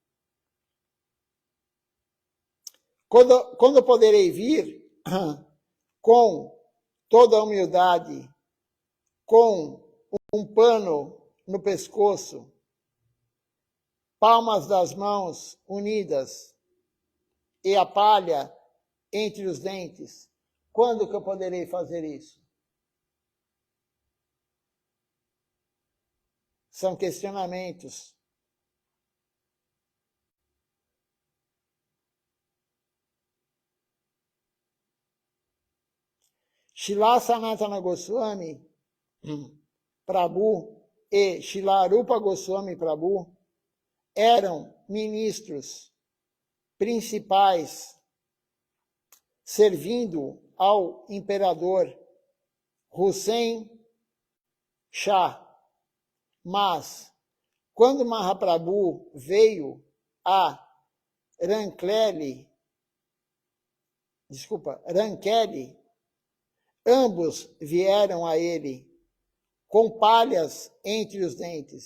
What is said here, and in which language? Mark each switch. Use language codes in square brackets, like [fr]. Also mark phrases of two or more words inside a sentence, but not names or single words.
[pt] Quando poderei vir com toda a humildade, com um pano no pescoço, palmas das mãos unidas e a palha entre os dentes. Quando que eu poderei fazer isso? São questionamentos. Srila Sanatana Goswami Prabhu e Srila Rupa Goswami Prabhu eram ministros principais servindo ao imperador Hussein Shah. Mas, quando Mahaprabhu veio a Rankeli, ambos vieram a ele com palhas entre os dentes.